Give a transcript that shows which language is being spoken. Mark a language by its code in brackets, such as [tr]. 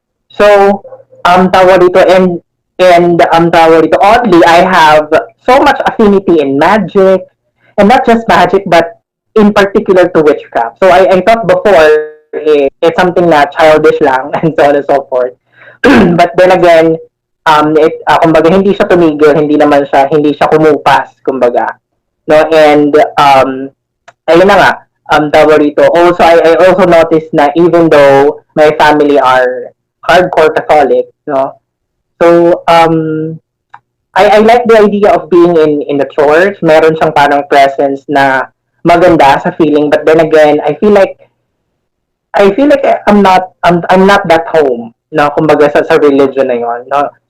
[tl] So, tawag dito, and tawag dito, [en] oddly, I have so much affinity in magic, and not just magic, but in particular to witchcraft. So, I thought before, it's something [tl] na childish lang, [en] and so on and so forth. [tl] But then again, kumbaga, hindi siya tumigil, hindi siya kumupas, kumbaga. No, and, ayun na nga, tawag dito. [en] Also, I also noticed [tl] na even though [en] my family are hardcore Catholic, no, so, I like the idea of being in the church. [tl] Meron siyang parang presence na maganda sa feeling, [en] but then again, I feel like I'm not that home, no, [tl] kumbaga sa religion na yon, [en] no.